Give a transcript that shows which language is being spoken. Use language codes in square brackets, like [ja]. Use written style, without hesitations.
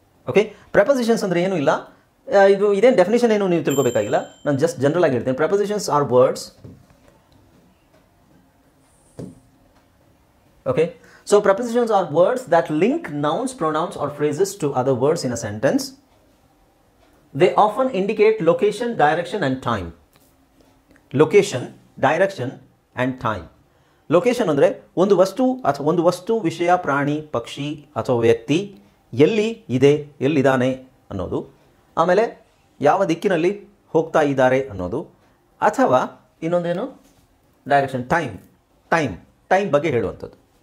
[kn] Okay, prepositions ಅಂದರೆ ಏನೂ ಇಲ್ಲ, ಇದೇನು ಡೆಫಿನೇಷನ್ ಏನು ನೀವು ತಿಳ್ಕೊಬೇಕಾಗಿಲ್ಲ, ನಾನು ಜಸ್ಟ್ ಜನರಲ್ ಆಗಿ ಹೇಳ್ತೀನಿ. [en] Prepositions are words. Okay, so prepositions are words that link nouns, pronouns or phrases to other words in a sentence. They often indicate location, direction and time. Location, direction and time. [kn] Location ಅಂದರೆ ಒಂದು ವಸ್ತು ಅಥವಾ ಒಂದು ವಸ್ತು, ವಿಷಯ, ಪ್ರಾಣಿ, ಪಕ್ಷಿ ಅಥವಾ ವ್ಯಕ್ತಿ ಎಲ್ಲಿ ಇದೆ, ಎಲ್ಲಿದ್ದಾನೆ ಅನ್ನೋದು. ಆಮೇಲೆ ಯಾವ ದಿಕ್ಕಿನಲ್ಲಿ ಹೋಗ್ತಾ ಇದ್ದಾರೆ ಅನ್ನೋದು. ಅಥವಾ ಇನ್ನೊಂದೇನು, ಡೈರೆಕ್ಷನ್, ಟೈಮ್ ಬಗ್ಗೆ ಹೇಳುವಂಥದ್ದು.